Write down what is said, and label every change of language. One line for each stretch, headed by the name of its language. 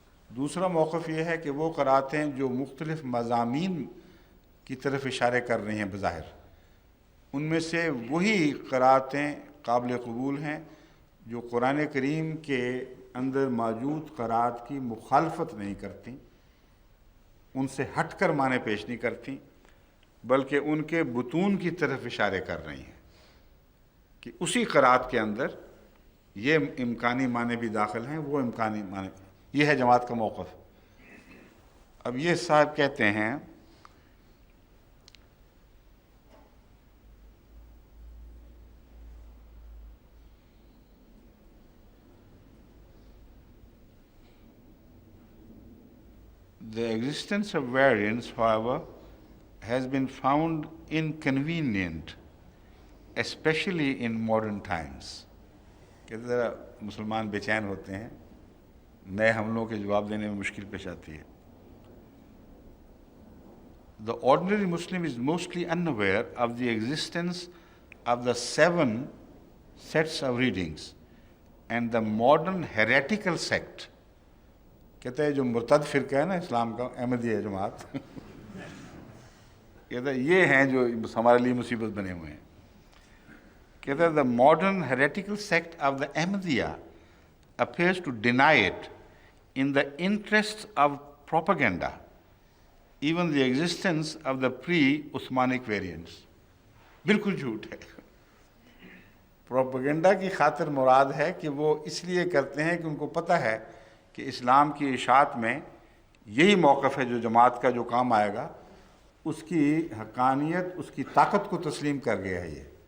Urdu: دوسرا موقف یہ ہے کہ وہ قرأتیں جو مختلف مضامین کی طرف اشارے کر رہی ہیں بظاہر، ان میں سے وہی قرأتیں قابل قبول ہیں جو قرآن کریم کے اندر موجود قرأت کی مخالفت نہیں کرتی، ان سے ہٹ کر معنی پیش نہیں کرتی، بلکہ ان کے بطون کی طرف اشارے کر رہی ہیں کہ اسی قرأت کے اندر یہ امکانی معنی بھی داخل ہیں، وہ امکانی معنی. یہ ہے جماعت کا موقف. اب یہ صاحب کہتے ہیں
English: the existence of variants, however, has been found inconvenient, especially in modern times.
Urdu: کہ ذرا مسلمان بے چین ہوتے ہیں، نئے حملوں کے جواب دینے میں مشکل پیش آتی ہے.
English: The ordinary Muslim is mostly unaware of the existence of the 7 sets of readings and the modern heretical sect.
Urdu: کہتا ہے جو مرتد فرقہ ہے نا اسلام کا، احمدیہ جماعت، کہتا ہے یہ ہیں جو ہمارے لیے مصیبت بنے ہوئے ہیں. کہتا ہے
English: the modern heretical sect of the Ahmadiyya appears to deny it in the interests of propaganda, even the existence of the pre-Uthmanic variants.
Urdu: بالکل جھوٹ ہے. پروپیگنڈا کی خاطر مراد ہے کہ وہ اس لیے کرتے ہیں کہ ان کو پتہ ہے کہ اسلام کی اشاعت میں یہی موقف ہے جو جماعت کا جو کام آئے گا، اس کی حقانیت، اس کی طاقت کو تسلیم کر گیا ہے، یہ